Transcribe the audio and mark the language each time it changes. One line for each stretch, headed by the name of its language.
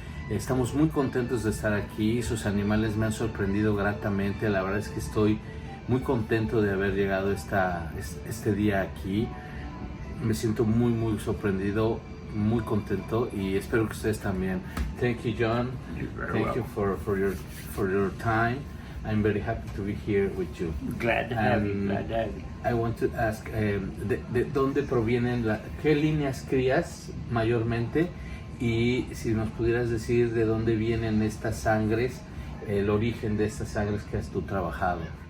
Spanish: Estamos muy contentos de estar aquí, sus animales me han sorprendido gratamente. La verdad es que estoy muy contento de haber llegado este día aquí. Me siento muy sorprendido, muy contento y espero que ustedes también.
English: Thank you, John. Thank you for your time. I'm very happy to be here with you. Glad to have you. Glad to have you. I want to ask,
Spanish: ¿de dónde provienen, qué líneas crías mayormente? Y si nos pudieras decir de dónde vienen estas sangres, el origen de estas sangres que has tú trabajado.